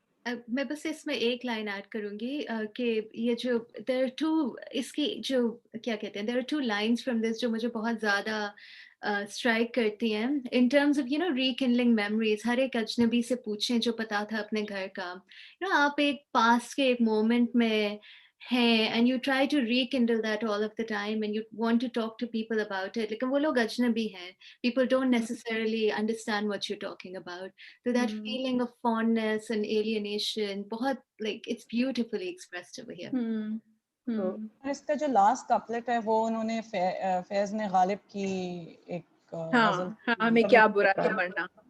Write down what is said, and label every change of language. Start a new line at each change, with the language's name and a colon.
Hindi: मैं बस इसमें एक लाइन ऐड करूंगी कि ये जो देयर आर टू, इसकी जो क्या कहते हैं,
English: there are two lines from this
Hindi: जो मुझे बहुत ज्यादा स्ट्राइक करती हैं
English: In terms of rekindling memories.
Hindi: हर एक अजनबी से पूछें जो पता था अपने घर का. आप एक पास्ट के एक मोमेंट में हैं
English: and you try to rekindle that all of the time and you want to talk to people about it,
Hindi: लेकिन वो लोग अजनबी हैं,
English: people don't necessarily understand what you're talking about, so that feeling of fondness and alienation बहुत like it's beautifully expressed over here.
Hindi: और इसका जो last couplet है वो उन्होंने फैज ने गालिब की एक गजल. हाँ, हमें क्या बुरा था मरना.